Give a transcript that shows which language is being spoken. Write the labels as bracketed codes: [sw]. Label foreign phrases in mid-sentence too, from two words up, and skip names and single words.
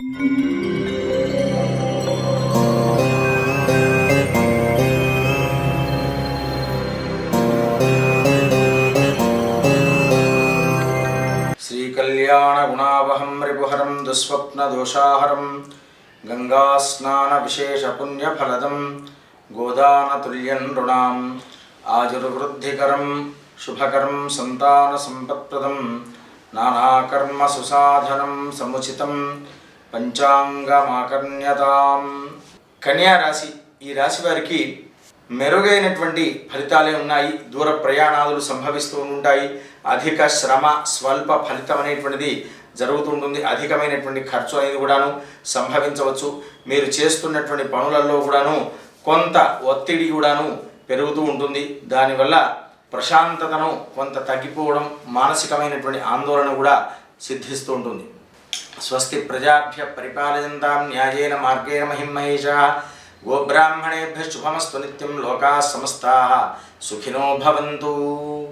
[sa] श्रीकल्याणगुणावहं रिपुहरं दुःस्वप्नदोषाहरं गंगास्नानविशेषपुण्यफलदं गोदानतुल्यं नृणाम् आजुर्वृद्धिकरं शुभकरं संतानसम्पत्प्रदं नानाकर्मसुसाधनं समुचितं పంచాంగమాకర్ణ్యతాం. [te] కన్యా రాశి, ఈ రాశి వారికి మెరుగైనటువంటి ఫలితాలే ఉన్నాయి. దూర ప్రయాణాలు సంభవిస్తూ ఉంటాయి. అధిక శ్రమ స్వల్ప ఫలితం అనేటువంటిది జరుగుతూ ఉంటుంది. అధికమైనటువంటి ఖర్చు అనేది కూడాను సంభవించవచ్చు. మీరు చేస్తున్నటువంటి పనులలో కూడాను కొంత ఒత్తిడి కూడాను పెరుగుతూ ఉంటుంది. దానివల్ల ప్రశాంతతను కొంత తగ్గిపోవడం, మానసికమైనటువంటి ఆందోళన కూడా సిద్ధిస్తూ ఉంటుంది. [sa] స్వస్తి ప్రజాభ్య పరిపాలయంతాం న్యాయేన మార్గేణ మహిమహేషా. గోబ్రాహ్మణేభ్య శుభమస్తు నిత్యం. లోకాః సమస్తాః సుఖినో భవంతు.